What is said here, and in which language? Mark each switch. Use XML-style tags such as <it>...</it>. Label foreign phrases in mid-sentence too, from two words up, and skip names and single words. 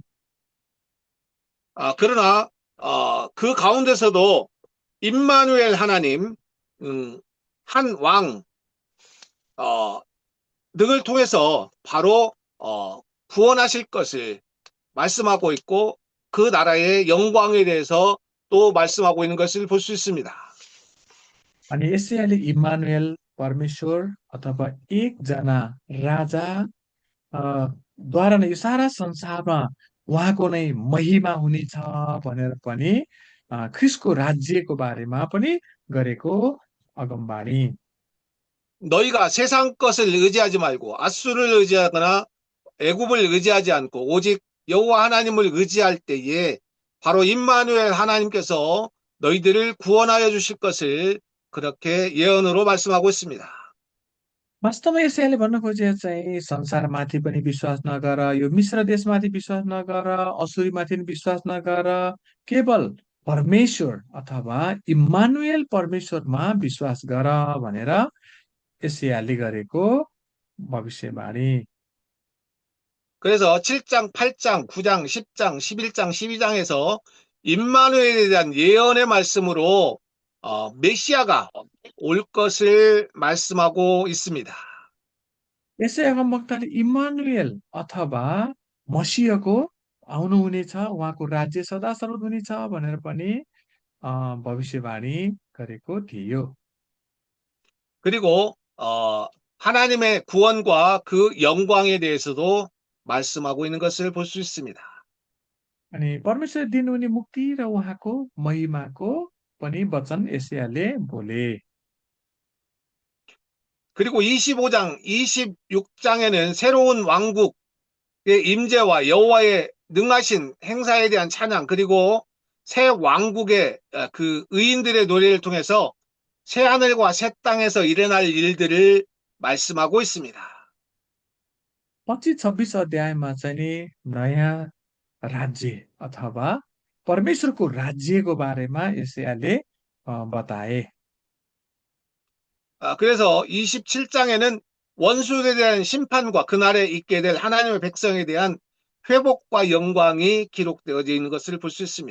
<ko>그러나 그 가운데서도 임마누엘 하나님, 한 왕, 등을 통해서 바로 구원하실 것을 말씀하고 있고 그 나라의 영광에 대해서 또 말씀하고 있는 것을 볼 수 있습니다.</ko> <ne>अनि यशायाले इम्मानुएल परमेश्वर अथवा एकजना राजा द्वारा नै यो सारा संसारमा उहाँको नै महिमा हुनेछ भनेर पनि ख्रिस्टको राज्यको बारेमा पनि गरेको अगमबाणी।</ne> <ko>너희가 세상 것을 의지하지 말고 앗수를 의지하거나 애굽을 의지하지 않고 오직 여호와 하나님을 의지할 때에 바로 임마누엘 하나님께서 너희들을 구원하여 주실 것을 그렇게 예언으로 말씀하고 있습니다.</ko> <ne>वास्तवमा यसैले भन्न खोजेको चाहिँ संसारमाथि पनि विश्वास नगर, यो मिश्र देशमाथि विश्वास नगर, असुरीमाथि पनि विश्वास नगर, केवल परमेश्वर अथवा इम्मानुएल परमेश्वरमा विश्वास गर भनेर यशायाले गरेको भविष्यवाणी।</ne> <ko>그래서 7장, 8장, 9장, 10장, 11장, 12장에서 임마누엘에 대한 예언의 말씀으로 메시아가 올 것을 말씀하고 있습니다.</ko> <ne>यसै अगमवक्ताले इम्मानुएल अथवा मसीहको आउनुहुनेछ, उहाँको राज्य सदा सर्वदा हुनेछ भनेर पनि भविष्यवाणी गरेको थियो।</ne> <ko>그리고 하나님의 구원과 그 영광에 대해서도 말씀하고 있는 것을 볼 수 있습니다.</ko> <ne>अनि परमेश्वर दिनुहुने मुक्ति र उहाँको महिमाको पनि वचन यशायाले बोले।</ne> <ko>그리고 25장, 26장에는 새로운 왕국, 임재와 여호와의 능하신 행사에 대한 찬양, 그리고 새 왕국의 그 의인들의 노래를 통해서 새 하늘과 새 땅에서 일어날 일들을 말씀하고 있습니다.</ko> <ne>25-26 अध्यायमा चाहिँ नि नयाँ राज्य अथवा परमेश्वरको राज्यको बारेमा यशायाले बताए।</ne> <ko>그래서 27장에는 원수에 대한 심판과 그날에 있게 될 하나님의 백성에 대한 회복과 영광이 기록되어져 있는 것을 볼 수 있습니다.</ko>